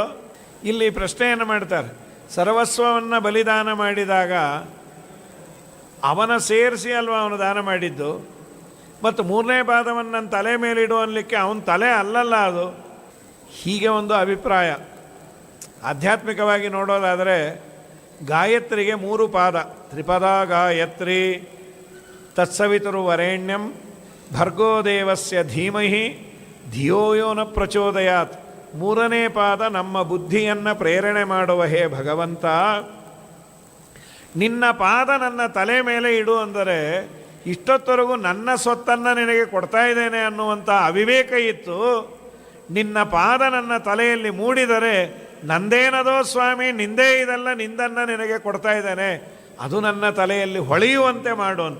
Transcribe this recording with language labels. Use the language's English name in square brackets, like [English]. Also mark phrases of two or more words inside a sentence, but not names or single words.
[Kannada] ಇಲ್ಲಿ ಪ್ರಶ್ನೆಯನ್ನು ಮಾಡ್ತಾರೆ, ಸರ್ವಸ್ವವನ್ನು ಬಲಿದಾನ ಮಾಡಿದಾಗ ಅವನ ಸೇರಿಸಿ ಅಲ್ವಾ ಅವನು ದಾನ ಮಾಡಿದ್ದು, ಮತ್ತು 3ನೇ ಪಾದವನ್ನು ನನ್ನ ತಲೆ ಮೇಲೆ ಇಡು ಅನ್ನಲಿಕ್ಕೆ ಅವನ ತಲೆ ಅಲ್ಲಲ್ಲ ಅದು. ಹೀಗೆ ಒಂದು ಅಭಿಪ್ರಾಯ. ಆಧ್ಯಾತ್ಮಿಕವಾಗಿ ನೋಡೋದಾದರೆ ಗಾಯತ್ರಿಗೆ 3 ಪಾದ. [Sanskrit] त्रिपद गायत्रि तत्सवितरु वरेण्यं भर्गो देवस्य धीमहि धियो यो न प्रचोदयात्. [Kannada] 3ನೇ ಪಾದ ನಮ್ಮ ಬುದ್ಧಿಯನ್ನು ಪ್ರೇರಣೆ ಮಾಡುವ ಹೇ ಭಗವಂತ, ನಿನ್ನ ಪಾದ ನನ್ನ ತಲೆ ಮೇಲೆ ಇಡು ಅಂದರೆ ಇಷ್ಟೊತ್ತವರೆಗೂ ನನ್ನ ಸ್ವತ್ತನ್ನು ನಿನಗೆ ಕೊಡ್ತಾ ಇದ್ದೇನೆ ಅನ್ನುವಂಥ ಅವಿವೇಕ ಇತ್ತು. ನಿನ್ನ ಪಾದ ನನ್ನ ತಲೆಯಲ್ಲಿ ಮೂಡಿದರೆ ನಂದೇನದೋ ಸ್ವಾಮಿ, ನಿಂದೇ ಇದೆಲ್ಲ, ನಿಂದನ್ನು ನಿನಗೆ ಕೊಡ್ತಾ ಇದ್ದೇನೆ, ಅದು ನನ್ನ ತಲೆಯಲ್ಲಿ ಹೊಳೆಯುವಂತೆ ಮಾಡು ಅಂತ.